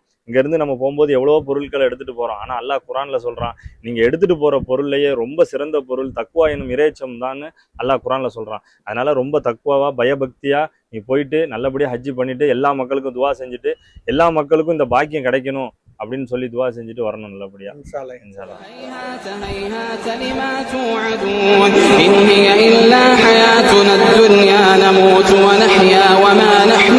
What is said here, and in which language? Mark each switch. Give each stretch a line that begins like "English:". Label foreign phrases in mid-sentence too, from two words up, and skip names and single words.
Tamil: இங்கேருந்து நம்ம போகும்போது எவ்வளவோ பொருட்களை எடுத்துட்டு போறோம். ஆனால் அல்லாஹ் குரான்ல சொல்றான், நீங்க எடுத்துட்டு போற பொருள்லயே ரொம்ப சிறந்த பொருள் தக்வா எனும் இறைச்சம் தான் அல்லாஹ் குரான்ல சொல்றான். அதனால ரொம்ப தக்வாவா பயபக்தியா நீ போயிட்டு நல்லபடியா ஹஜ்ஜி பண்ணிட்டு எல்லா மக்களுக்கும் துவா செஞ்சுட்டு எல்லா மக்களுக்கும் இந்த பாக்கியம் கிடைக்கணும் அப்படின்னு சொல்லி துவா செஞ்சுட்டு வரணும் நல்லபடியா.
Arabic: إن شاء الله. هيهات لما توعدون إن هي إلا حياتنا الدنيا نموت ونحيا وما